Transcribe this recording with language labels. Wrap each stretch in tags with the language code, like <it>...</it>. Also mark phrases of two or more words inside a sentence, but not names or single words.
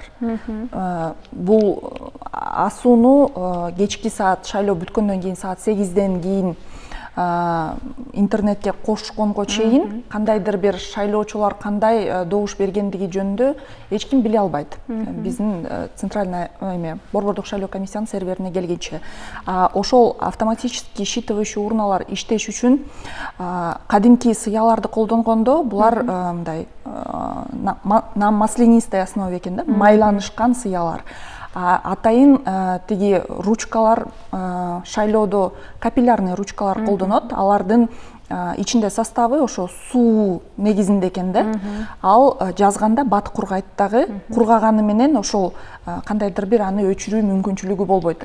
<ky>Бул асууну кечки саат, шайлоо бүткөндөн кийин саат 8ден кийин интернетке кошконго чейин кандайдыр бир шайлоочулар кандай добуш бергендиги жөнүндө эч ким биле албайт. Биздин центральный борбордук шайлоо комиссиянын серверине келгенче. Ошол</ky> <ru>автоматический считывающий</ru> <ky>урналар иштеш үчүн кадимки сыяларды колдонгондо булар мындай</ky> <ru>на маслянистой основе</ru> <ky>экен да, майланышкан сыялар. Атайын тиги ручкалар, шайлоодо капиллярный ручкалар колдонот. Алардын ичинде составы ошо суу негизинде экен да. Ал жазганда бат кургайт дагы. Кургаганы менен ошол кандайдыр бир аны өчүрүү мүмкүнчүлүгү болбойт.</ky>